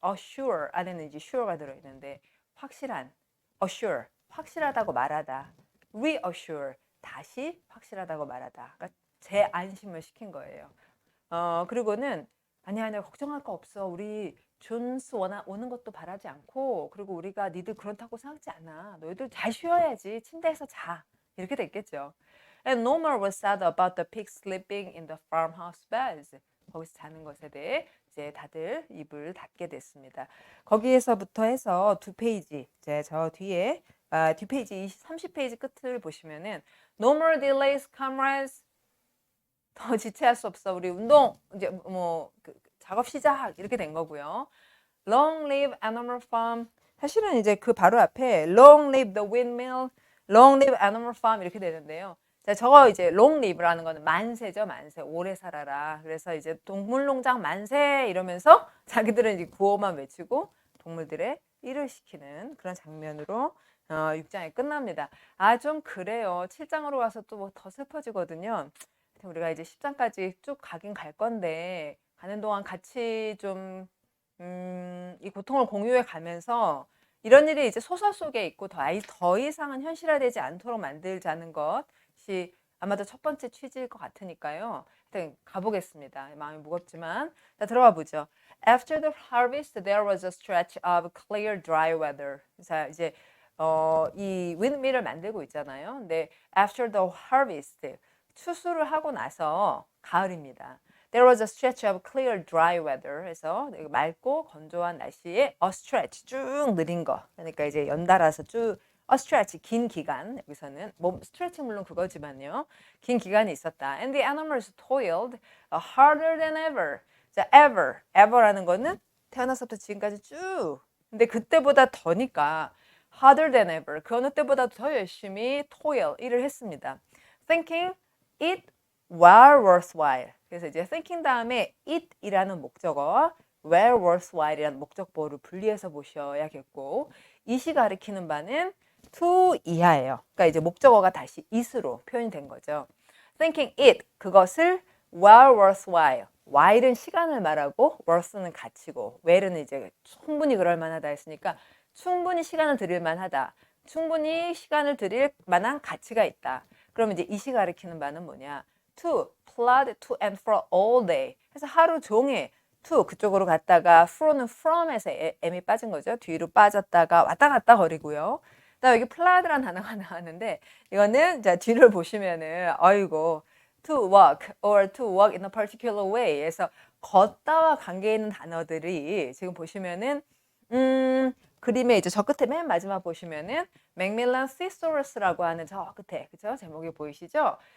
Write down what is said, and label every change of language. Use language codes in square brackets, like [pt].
[ko] assure 안에는 이제 sure가 들어있는데 확실한, assure 확실하다고 말하다. reassure 다시 확실하다고 말하다. 그러니까 재안심을 시킨 거예요. 그리고는 아니야, 내가 걱정할 거 없어. 우리 존스 오는 것도 바라지 않고, 그리고 우리가 니들 그렇다고 생각지 않아. 너희들 잘 쉬어야지. 침대에서 자. 이렇게 됐겠죠. [en] And no more was said about the pigs sleeping in the farmhouse beds. [ko] 거기서 자는 것에 대해 이제 다들 입을 닫게 됐습니다. 거기에서부터 해서 두 페이지, 이제 저 뒤에 뒷페이지 30페이지 끝을 보시면은 [en] No more delays, comrades. [ko] 더 지체할 수 없어. 우리 운동 이제 작업 시작 이렇게 된 거고요. [en] Long live Animal Farm. [ko] 사실은 이제 그 바로 앞에 [en] Long live the windmill, Long live Animal Farm [ko] 이렇게 되는데요. 자, 저거 이제 Long live라는 거는 만세죠, 만세. 오래 살아라. 그래서 이제 동물농장 만세 이러면서 자기들은 이제 구호만 외치고 동물들의 일을 시키는 그런 장면으로 6장이 끝납니다. 좀 그래요. 7장으로 가서 또 뭐 더 슬퍼지거든요. 우리가 이제 10장까지 쭉 가긴 갈 건데 가는 동안 같이 좀 이 고통을 공유해 가면서 이런 일이 이제 소설 속에 있고 더 이상은 현실화되지 않도록 만들자는 것이 아마도 첫 번째 취지일 것 같으니까요. 일단 가보겠습니다. 마음이 무겁지만 자, 들어가 보죠. [en] After the harvest, there was a stretch of clear, dry weather. [ko] 자, 이제 이 windmill을 만들고 있잖아요. 근데 [en] after the harvest, [ko] 추수를 하고 나서 가을입니다. [en] There was a stretch of clear, dry weather. [ko] 해서 맑고 건조한 날씨에 a stretch 쭉 느린 거. 그러니까 이제 연달아서 쭉 a stretch 긴 기간. 여기서는 stretch 물론 그거지만요. 긴 기간이 있었다. [en] And the animals toiled harder than ever. [ko] 자, ever라는 거는 태어나서부터 지금까지 쭉. 근데 그때보다 더니까 [en] harder than ever. [ko] 그 어느 때보다 더 열심히 toil 일을 했습니다. [en] Thinking it were worthwhile. [ko] 그래서 이제 thinking 다음에 it이라는 목적어, [en] were worthwhile [ko] 이라는 목적보호를 분리해서 보셔야겠고, it이 가리키는 바는 to 이하예요. 그러니까 이제 목적어가 다시 it으로 표현이 된 거죠. [en] thinking it [ko] 그것을 [en] were worthwhile. [ko] while은 시간을 말하고 worth는 가치고 well은 이제 충분히 그럴 만하다 했으니까 충분히 시간을 들일 만하다. 충분히 시간을 들일 만한 가치가 있다. 그러면 이제 이시 가리키는 바는 뭐냐? [en] to, plod to and fro all day. [ko] 그래서 하루 종일 to 그쪽으로 갔다가 fro는 from에서 m이 빠진 거죠. 뒤로 빠졌다가 왔다 갔다 거리고요. 그다음 여기 plod라는 단어가 나왔는데 이거는 자 뒤를 보시면은 아이고 [en] to walk or to walk in a particular way. [ko] 그래서 걷다와 관계 있는 단어들이 지금 보시면은 그림에 이제 저 끝에 맨 마지막 보시면은 맥밀런 시소러스라고 하는 저 끝에 그죠? 제목이 보이시죠?